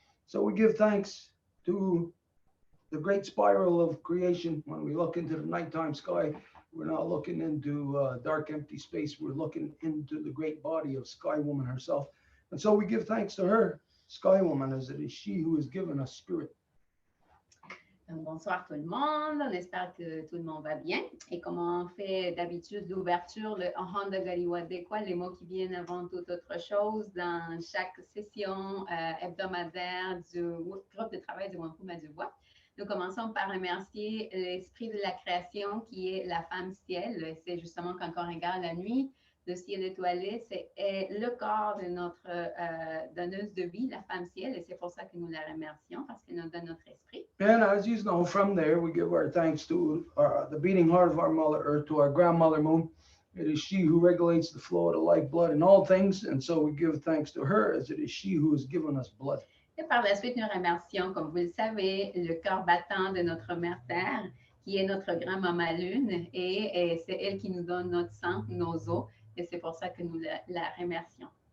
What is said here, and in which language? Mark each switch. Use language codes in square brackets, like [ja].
[en] So we give thanks to the great spiral of creation. When we look into the nighttime sky, we're not looking into dark, empty space. We're looking into the great body of Sky Woman herself. And so we give thanks to her, Sky Woman, as it is she who has given us spirit. [fr] Bonsoir tout le monde, on espère que tout le monde va bien. Et comme on fait d'habitude l'ouverture, le Honda Galiwade, quoi, les mots qui viennent avant toute autre chose, dans chaque session hebdomadaire du groupe de travail du Wampum à Deux Voies. Nous commençons par remercier l'esprit de la création qui est la femme ciel. C'est justement quand on regarde la nuit, le ciel étoilé, c'est le corps de notre donneuse de vie, la femme ciel, et c'est pour ça que nous la remercions, parce qu'elle nous donne notre esprit. [en] And as you know, from there, we give our thanks to the beating heart of our Mother Earth, to our grandmother Moon. It is she who regulates the flow of the lifeblood in all things, and so we give thanks to her, as it is she who has given us blood. [fr] Et par la suite, nous remercions, comme vous le savez, le cœur battant de notre mère Terre, qui est notre grand-maman Lune, et c'est elle qui nous donne notre sang, nos os, et c'est pour ça que nous la remercions.